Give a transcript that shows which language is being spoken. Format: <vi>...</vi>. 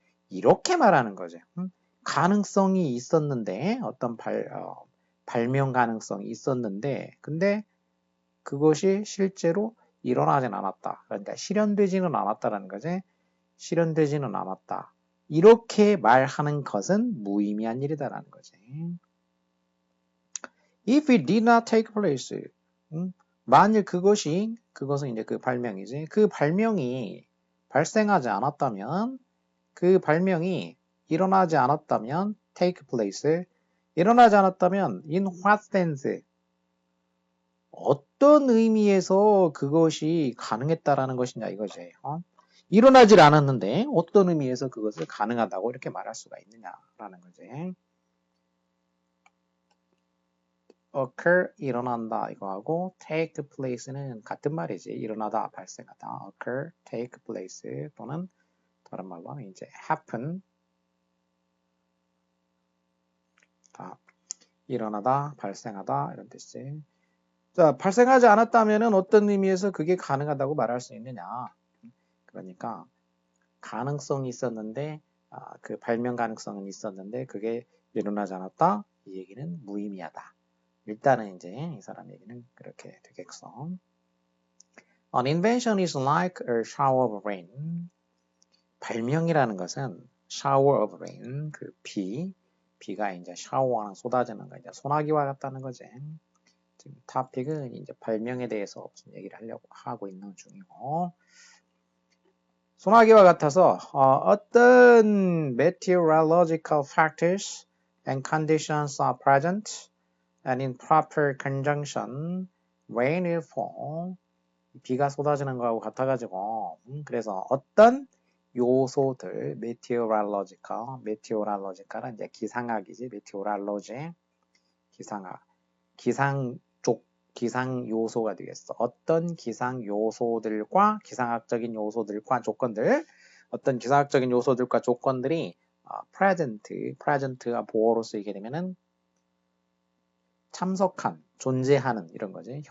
<ko>이렇게 말하는 거죠. 가능성이 있었는데 어떤 발명 가능성이 있었는데 근데 그것이 실제로 일어나진 않았다. 그러니까 실현되지는 않았다라는 거지. 실현되지는 않았다. 이렇게 말하는 것은 무의미한 일이다라는 거지.</ko> <en>If it did not take place,</en> <ko>만일 그것은 이제 그 발명이지. 그 발명이 발생하지 않았다면, 그 발명이 일어나지 않았다면, take place, 일어나지 않았다면,</ko> <en>in what sense,</en> <ko>어떤 의미에서 그것이 가능했다라는 것이냐 이거지. 일어나질 않았는데 어떤 의미에서 그것을 가능하다고 이렇게 말할 수가 있느냐라는 거지. occur, 일어난다 이거하고 take place는 같은 말이지. 일어나다, 발생하다. occur, take place 또는 다른 말로 이제 happen, 일어나다, 발생하다 이런 뜻이지. 자, 발생하지 않았다면 어떤 의미에서 그게 가능하다고 말할 수 있느냐. 그러니까 가능성이 있었는데 그 발명 가능성은 있었는데 그게 일어나지 않았다. 이 얘기는 무의미하다. 일단은 이제 이 사람 얘기는 그렇게 되겠어.</ko> <en>An invention is like a shower of rain.</en> <ko>발명이라는 것은 shower of rain, 그 비가 이제 샤워하는 쏟아지는 거 이제 소나기와 같다는 거지. 지금 토픽은 이제 발명에 대해서 무슨 얘기를 하고 있는 중이고. 소나기와 같아서 어떤</ko> <en>meteorological factors and conditions are present and in proper conjunction rain will fall.</en> <ko>비가 쏟아지는 거하고 같아가지고 그래서 어떤 요소들 meteorological은 이제 기상학이지 meteorology 기상학 기상 요소가 되겠어. 어떤 기상 요소들과 기상학적인 요소들과 조건들 어떤 기상학적인 요소들과 조건들이 present가 보어로 쓰이게 되면은 참석한, 존재하는 이런 거지.</ko>